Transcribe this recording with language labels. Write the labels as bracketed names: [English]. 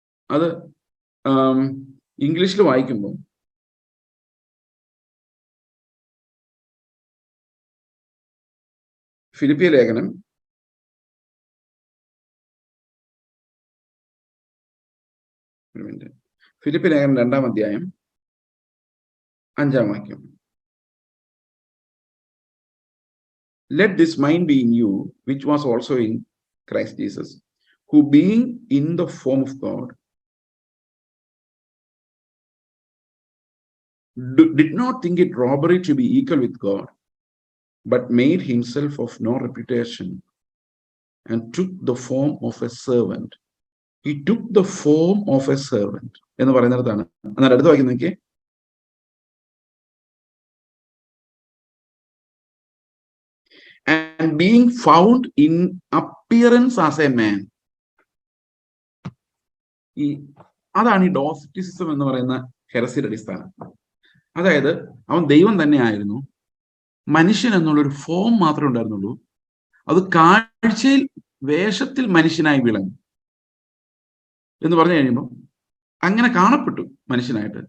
[Malayalam] അത് ഇംഗ്ലീഷിൽ വായിക്കുമ്പോൾ ഫിലിപ്പിയ ലേഖനം ഫിലിപ്പിയ ലേഖനം 2-ാം അധ്യായം 5-ാം വാക്യം. Let this mind be in you, which was also in Christ Jesus, who being in the form of God, did not think it robbery to be equal with God, but made himself of no reputation and took the form of a servant. [English] He took the form of a servant [Malayalam] എന്ന് പറയുന്നിടത്താണ്. എന്നാൽ അടുത്ത വാക്യം നോക്കിയേ. [English] And being found in appearance as a man. [Malayalam] അതാണ് ഈ ഡോസറ്റിസിസം എന്ന് പറയുന്ന ഹെറസിയുടെ അടിസ്ഥാനം. അതായത് അവൻ ദൈവം തന്നെ ആയിരുന്നു, മനുഷ്യൻ എന്നുള്ളൊരു ഫോം മാത്രമേ ഉണ്ടായിരുന്നുള്ളൂ. അത് കാഴ്ചയിൽ വേഷത്തിൽ മനുഷ്യനായി വിളങ്ങി എന്ന് പറഞ്ഞു കഴിയുമ്പോൾ അങ്ങനെ കാണപ്പെട്ടു മനുഷ്യനായിട്ട്.